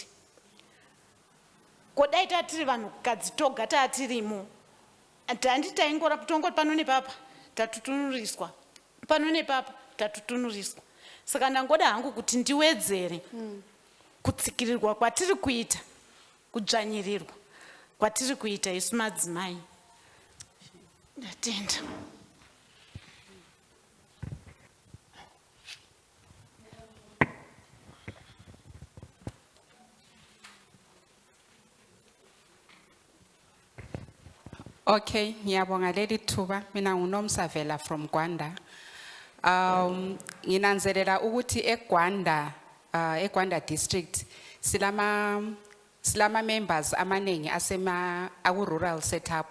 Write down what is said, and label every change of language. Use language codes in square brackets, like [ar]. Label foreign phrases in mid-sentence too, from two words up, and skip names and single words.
[sn] Kodai tatiri vanhukadzi toga tatirimo, tandi taingora tongoti pano nepapa tatutunuriswa, pano nepapa tatutunuriswa. Saka ndangoda hangu kuti ndiwedzere kutsikirirwa kwatiri kuita, kudzvanyirirwa kwatiri kuita isu madzimai. Ndatenda. [nd] Okay, ngiyabonga leli thuba. Mina nguNomsavela from Gwanda. Nginanzelela ukuthi eGwanda district silama members amanengi asema [en] rural setup